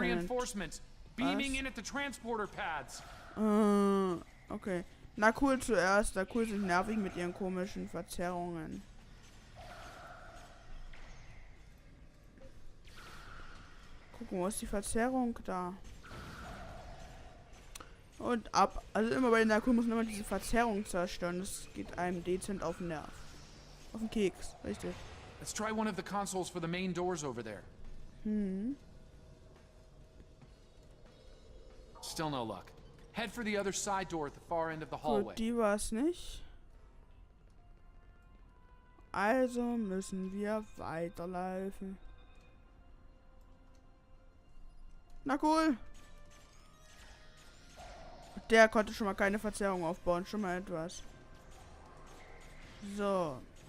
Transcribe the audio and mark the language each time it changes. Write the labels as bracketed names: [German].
[English] reinforcements beaming in at the transporter pads. [German] Okay. Na cool zuerst. Na cool sind nervig mit ihren komischen Verzerrungen. Gucken, wo ist die Verzerrung da? Und ab. Also immer bei den Nakul muss man immer diese Verzerrung zerstören. Das geht einem dezent auf den Nerv. Auf den Keks, richtig. [English] Let's try one of the consoles for the main doors over there. Still no luck. Head for the other side door at the far end of the hallway. [German] Gut, die war's nicht. Also müssen wir weiterlaufen. Na cool. Der konnte schon mal keine Verzerrung aufbauen. Schon mal etwas. So.